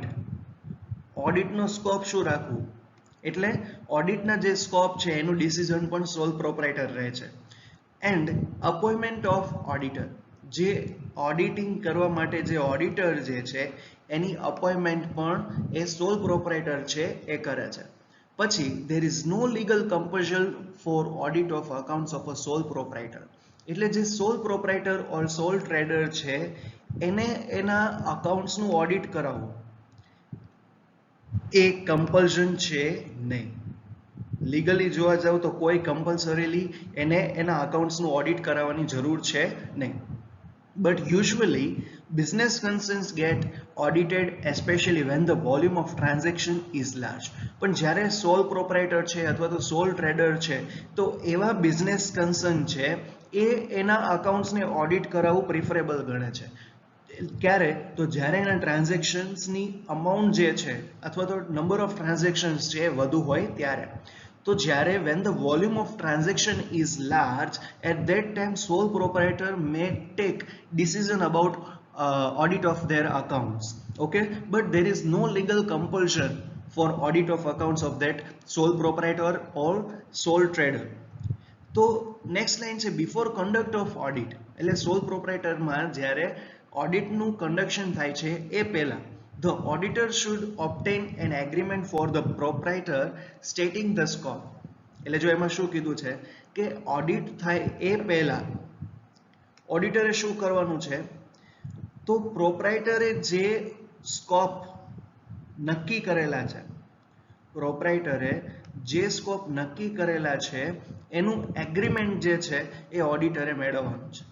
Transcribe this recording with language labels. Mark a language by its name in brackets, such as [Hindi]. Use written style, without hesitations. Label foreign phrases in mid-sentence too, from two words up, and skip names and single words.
[Gujarati] ઓડિટનો સ્કોપ શું રાખવું એટલે ઓડિટના જે સ્કોપ છે એનું ડિસિઝન પણ [English] sole proprietor [Gujarati] રહે છે. [English] and appointment of auditor, [Gujarati] જે ઓડિટિંગ કરવા માટે જે ઓડિટર જે છે એની અપોઇન્ટમેન્ટ પણ એ [English] sole proprietor [Gujarati] છે એ કરે છે. [English] પછી there is no legal compulsion for audit of accounts of a sole proprietor. [Gujarati] એટલે જે [English] sole proprietor or sole trader [Gujarati] છે એને એના અકાઉન્ટ્સનું ઓડિટ કરાવવું એ કમ્પલ્શન છે નહીં. લીગલી જોવા જાવ તો કોઈ કમ્પલસરીલી એને એના અકાઉન્ટ્સનું ઓડિટ કરાવવાની જરૂર છે નહીં. [English] But usually, business concerns get audited, especially when the volume of transaction is large. [Gujarati] પણ જ્યારે [English] sole proprietor [Gujarati] છે અથવા તો [English] sole trader [Gujarati] છે તો એવા [English] business concern [Gujarati] છે એ એના accounts ને ઓડિટ કરાવવું પ્રિફરેબલ ગણે છે. ક્યારે? તો જ્યારે એના ટ્રાન્ઝેક્શન્સની અમાઉન્ટ જે છે અથવા તો [English] number of transactions [Gujarati] છે વધુ હોય ત્યારે. તો જ્યારે [English] when the volume of transaction is large, at that time sole proprietor may take decision about audit of their accounts. Okay, but there is no legal compulsion for audit of accounts of that sole proprietor or sole trader. [Gujarati] તો [English] next line [Gujarati] છે [English] before conduct of audit, [Gujarati] એટલે [English] sole proprietorમાં [Gujarati] જ્યારે ઓડિટનું કન્ડક્શન થાય છે એ પહેલા [English] the auditor should obtain an agreement for the proprietor stating the scope. [Gujarati] એટલે જો એમાં શું કીધું છે કે ઓડિટ થાય એ પહેલા ઓડિટરે શું કરવાનું છે, તો પ્રોપ્રાઇટરે જે સ્કોપ નક્કી કરેલા છે, પ્રોપ્રાઇટરે જે સ્કોપ નક્કી કરેલા છે એનું એગ્રીમેન્ટ જે છે એ ઓડિટરે મેળવવાનું છે.